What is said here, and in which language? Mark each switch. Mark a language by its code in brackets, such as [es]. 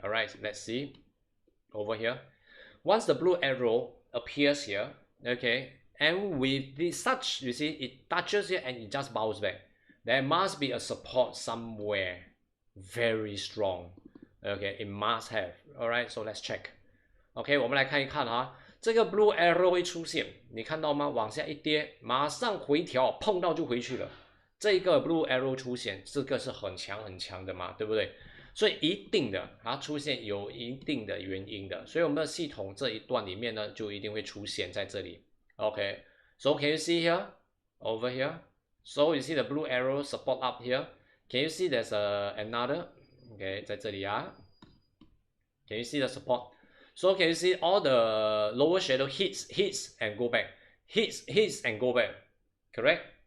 [en] Alright, let's see over here. Once the blue arrow appears here, okay, and with this such, you see, it touches here and it just bounces back. There must be a support somewhere very strong. Okay, it must have. Alright, so let's check. [zh] OK， 我们来看一看哈，这个 blue arrow 会出现，你看到吗？往下一跌，马上回调，碰到就回去了。这个 blue arrow 出现，这个是很强很强的嘛，对不对？所以一定的它出现有一定的原因的，所以我们的系统这一段里面呢，就一定会出现在这里。 [en] OK， so can you see here over here? So you see the blue arrow support up here. Can you see there's another? OK， [zh] 在这里啊。 [en] Can you see the support? So can you see all the lower shadow hits and go back, hits and go back, correct?